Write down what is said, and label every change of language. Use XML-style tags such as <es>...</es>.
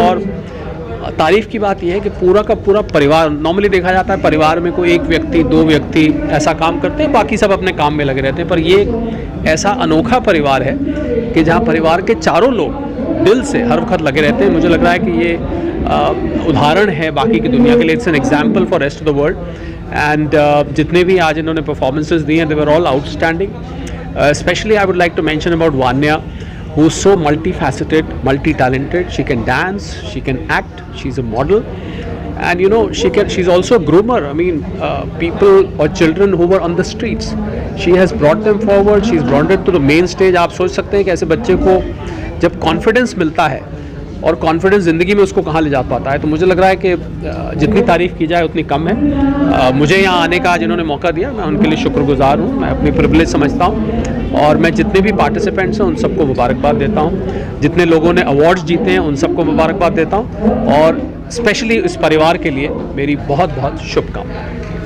<hi>और तारीफ़ की बात यह है कि पूरा का पूरा परिवार, नॉर्मली देखा जाता है परिवार में कोई एक व्यक्ति, दो व्यक्ति ऐसा काम करते हैं, बाकी सब अपने काम में लगे रहते हैं, पर ये ऐसा अनोखा परिवार है कि जहाँ परिवार के चारों लोग दिल से हर वक्त लगे रहते हैं। मुझे लग रहा है कि ये उदाहरण है बाकी की दुनिया के लिए,</hi> <en>It's an example for rest of the world.</en> <hi>And जितने भी आज इन्होंने परफॉर्मेंसेज दिए हैं,</hi> <en>They were all outstanding. Especially I would like to mention about Vanya, who's so multifaceted, multi-talented. She can dance, she can act, she's a model, and you know she's also a groomer. I mean, people or children who were on the streets, she has brought them forward. She's brought it to the main stage.</en> <hi>आप सोच सकते हैं कि ऐसे बच्चे को जब confidence मिलता है, और कॉन्फिडेंस ज़िंदगी में उसको कहाँ ले जा पाता है, तो मुझे लग रहा है कि जितनी तारीफ़ की जाए उतनी कम है। मुझे यहाँ आने का जिन्होंने मौका दिया, मैं उनके लिए शुक्रगुजार हूँ, मैं अपनी प्रिविलेज समझता हूँ। और मैं जितने भी पार्टिसिपेंट्स हैं उन सबको मुबारकबाद देता हूँ, जितने लोगों ने अवार्ड्स जीते हैं उन सबको मुबारकबाद देता हूँ, और स्पेशली इस परिवार के लिए मेरी बहुत बहुत शुभकामनाएं।</hi>